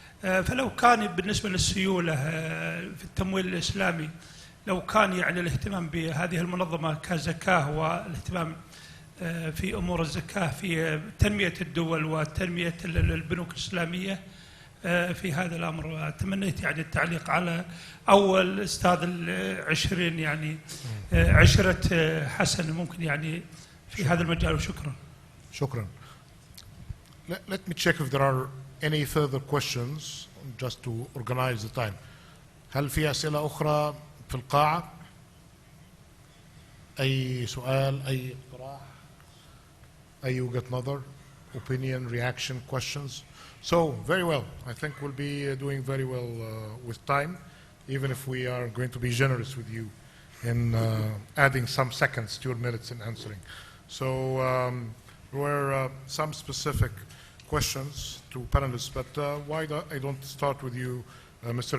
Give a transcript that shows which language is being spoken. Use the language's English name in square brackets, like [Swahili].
[Arabic] فلو كان بالنسبة للسيولة في التمويل الإسلامي، لو كان يعني الاهتمام بهذه المنظمة كزكاة والاهتمام في أمور الزكاة في تنمية الدول وتنمية البنوك الإسلامية في هذا الأمر، تمنيت يعني التعليق على أول أستاذ ال20 يعني عشرة حسن ممكن يعني في هذا المجال. وشكرا. شكرا. [English] Let me check if there are any further questions just to organize the time. [Arabic] هل في أسئلة أخرى في القاعة؟ أي سؤال، أي اقتراح، أي وجهة نظر، [English] opinion, reaction, questions? So, very well. I think we'll be doing very well with time, even if we are going to be generous with you in adding some seconds to your minutes in answering. So, there were some specific questions to panelists, but why I don't start with you, Mr.